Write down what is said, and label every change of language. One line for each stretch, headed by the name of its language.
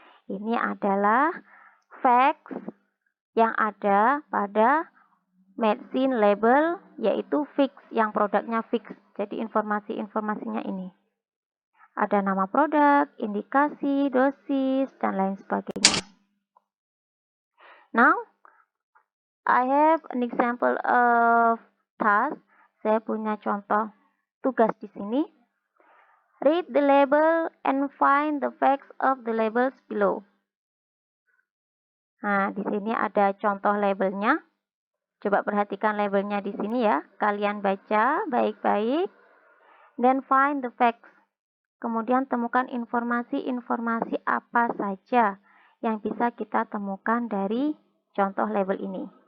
Indonesian: Ini adalah facts yang ada pada medicine label, yaitu fix, yang produknya fix. Jadi informasi-informasinya ini. Ada nama produk, indikasi, dosis, dan lain sebagainya.
English: Now, I have an example of task.
Indonesian: Saya punya contoh tugas di sini.
English: Read the label and find the facts of the labels below.
Indonesian: Nah, di sini ada contoh labelnya. Coba perhatikan labelnya di sini ya. Kalian baca baik-baik.
English: Then find the facts.
Indonesian: Kemudian temukan informasi-informasi apa saja yang bisa kita temukan dari contoh label ini.